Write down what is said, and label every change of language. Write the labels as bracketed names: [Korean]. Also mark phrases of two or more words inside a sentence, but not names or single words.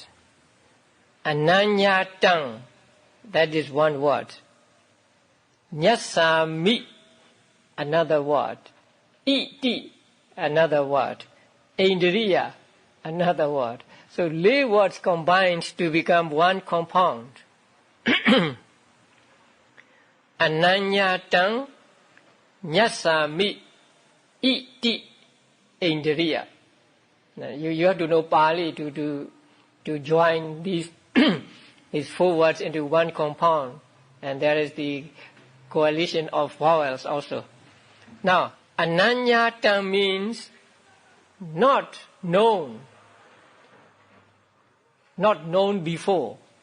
[English] Ananyatang, that is one word. Nyasami, another word. Iti, another word. Indriya, another word. So lay words combined to become one compound. [Pali] Ananyatang, nyasami, iti, indriya. [English] Now, you have to know Pali to join these these four words into one compound, and there is the coalition of vowels also. Now, ananyata means not known before.